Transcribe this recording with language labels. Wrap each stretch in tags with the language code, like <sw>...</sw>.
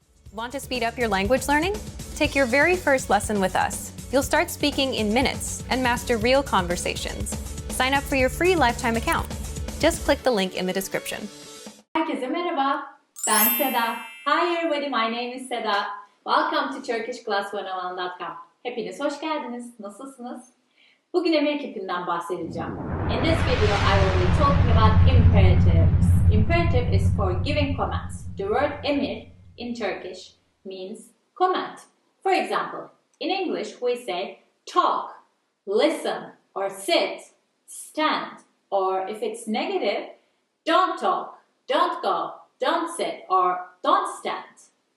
<en>Want to speed up your language learning? Take your very first lesson with us. You'll start speaking in minutes and master real conversations. Sign up for your free lifetime account. Just click the link in the description.</en> <tr>Herkese merhaba. Ben Seda.</tr> <en>Hi everybody, my name is Seda. Welcome to turkishclass101.com.</en> <tr>Hepiniz hoş geldiniz. Nasılsınız? Bugün emir kipinden bahsedeceğim.</tr> <en>In this video, I will be talking about imperatives. Imperative is for giving commands. The word emir in Turkish means command. For example, in English we say talk, listen, or sit, stand, or if it's negative, don't talk, don't go, don't sit, or don't stand.</en>